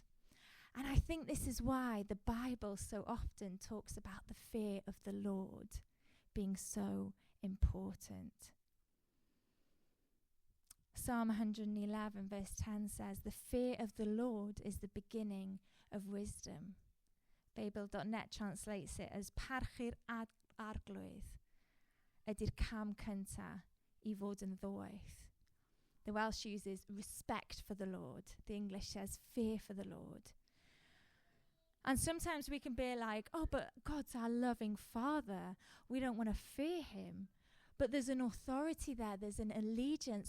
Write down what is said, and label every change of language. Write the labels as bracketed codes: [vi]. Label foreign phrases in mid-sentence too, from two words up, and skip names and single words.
[en] And I think this is why the Bible so often talks about the fear of the Lord being so important. Psalm 111 verse 10 says, "The fear of the Lord is the beginning of wisdom." Babel.net translates it as [cy] "Parchu'r arglwydd ydy'r cam cynta I fod yn ddoeth." [en] The Welsh uses respect for the Lord. The English says fear for the Lord. And sometimes we can be like, oh, but God's our loving Father. We don't want to fear him. But there's an authority there. There's an allegiance.